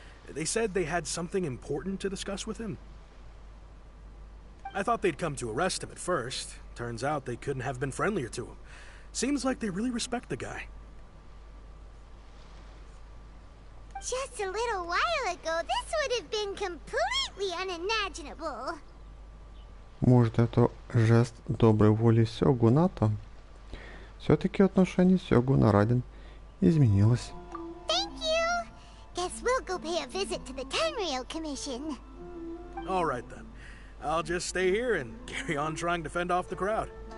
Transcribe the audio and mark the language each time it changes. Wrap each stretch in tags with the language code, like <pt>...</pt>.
<en>They said they had something important to discuss with him. I thought they'd come to arrest him at first. Turns out they couldn't have been friendlier to him. Seems like they really respect the guy. Just a little while ago, this would have been completely unimaginable.</en> <ru>Может, это жест доброй воли Сёгуната? Все-таки отношение Сёгуна Райден изменилось.</ru> <en>Thank you. Guess we'll go pay a visit to the Tenryo Commission. All right then. I'll just stay here and carry on trying to fend off the crowd.</en>